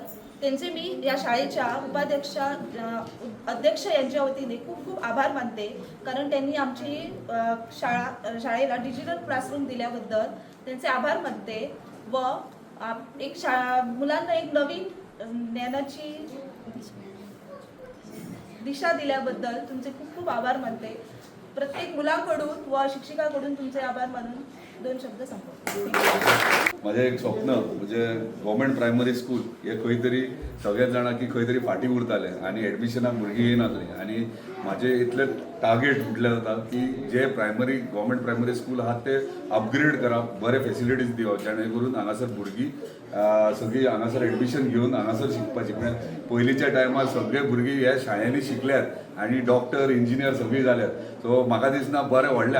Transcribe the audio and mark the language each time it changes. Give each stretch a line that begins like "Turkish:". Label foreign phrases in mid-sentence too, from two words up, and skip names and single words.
Marathi: त्यांचे मी या शाळेच्या अध्यक्ष यांच्या वतीने खूप खूप आभार मानते कारण त्यांनी आमची शाळेला डिजिटल क्लासरूम दिल्याबद्दल त्यांचे आभार मानते व एक मुलांना एक नवीन ज्ञानाची दिशा दिल्याबद्दल तुमचे खूप खूप आभार मानते. प्रत्येक मुलाकडून व शिक्षकाकडून तुमचे आभार मानून 2 शब्द संपवते.
Konkani: माझे एक स्वप्न म्हणजे
English: government primary school
Konkani: हे खंय तरी सगळ्याच जाणां की खंय तरी फाटी उरताले आनी एडमिशनाक भुरगीं येनासलीं आनी म्हाजें इतलें टार्गेट म्हटलें जाता की जे
English: government primary school
Konkani: आहात ते अपग्रेड करप बरे फेसिलिटीज दिवप जेणे करून हांगासर भुरगीं सगळीं हांगासर एडमिशन घेवन हांगासर शिकपाची म्हणजे पयलींच्या टायमार सगळे भुरगीं ह्या शाळेंनी शिकल्यात आनी
English: doctor engineer
Konkani: सगळीं जाल्यात सो म्हाका दिसना बरें व्हडल्या